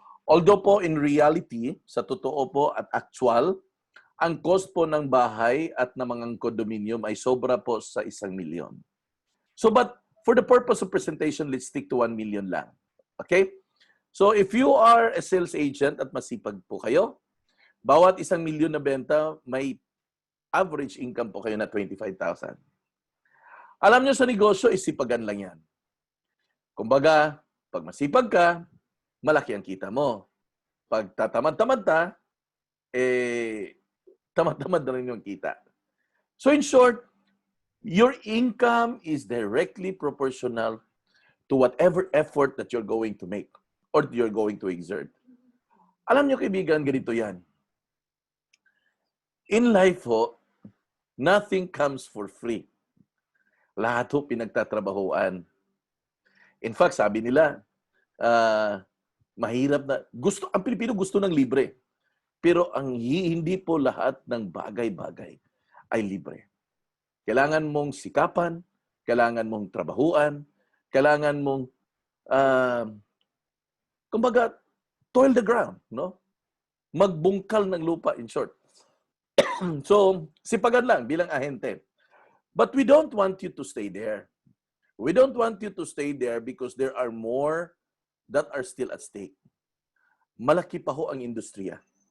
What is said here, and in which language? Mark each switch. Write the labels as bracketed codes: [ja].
[tl] Although po in reality, sa totoo po at actual, ang cost po ng bahay at ng mga condominium ay sobra po sa 1 milyon. [en] So but for the purpose of presentation, let's stick to 1 million lang. Okay? So if you are a sales agent [tl] at masipag po kayo, bawat 1,000,000 na benta, may average income po kayo na 25,000. Alam nyo sa negosyo, isipagan lang yan. Kumbaga, pag masipag ka, malaki ang kita mo. Pag tatamad-tamad ka, tamad-tamad na rin yung kita. [en] So in short, your income is directly proportional to whatever effort that you're going to make or you're going to exert. [tl] Alam nyo kaibigan, ganito yan. [en] In life ho, nothing comes for free. [tl] Lahat ho pinagtatrabahuan. In fact, sabi nila, mahirap na, ang Pilipino gusto ng libre. Pero hindi po lahat ng bagay-bagay ay libre. Kailangan mong sikapan, kailangan mong trabahuan, kailangan mong, kumbaga, [en] toil the ground, [tl] no? Magbungkal ng lupa, in short. So, sipagan lang bilang ahente. [en] But we don't want you to stay there. We don't want you to stay there because there are more that are still at stake. [tl] Malaki pa ho ang industriya.